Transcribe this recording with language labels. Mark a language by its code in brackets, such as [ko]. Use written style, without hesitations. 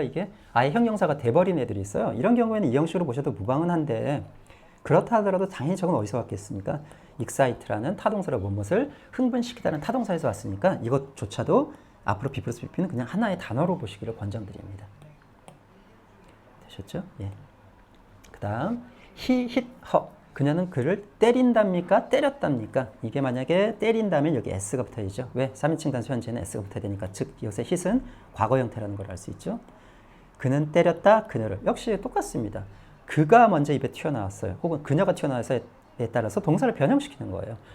[ko] 이게 아예 형용사가 돼버린 애들이 있어요. 이런 경우에는 이 형식으로 보셔도 무방은 한데 그렇다 하더라도 당연히 저건 어디서 왔겠습니까? excite라는 타동사로 무엇을 흥분시키다는 타동사에서 왔으니까 이것조차도 앞으로 be 플러스 pp는 그냥 하나의 단어로 보시기를 권장드립니다. 되셨죠? 예. 그 다음 [en] he hit her. [ko] 그녀는 그를 때린답니까? 때렸답니까? 이게 만약에 때린다면 여기 s가 붙어야죠. 왜? 3인칭 단수 현재는 s가 붙어야 되니까. 즉 여기서 hit은 과거 형태라는 걸 알 수 있죠. 그는 때렸다. 그녀를. 역시 똑같습니다. 그가 먼저 입에 튀어나왔어요. 혹은 그녀가 튀어나와서에 따라서 동사를 변형시키는 거예요.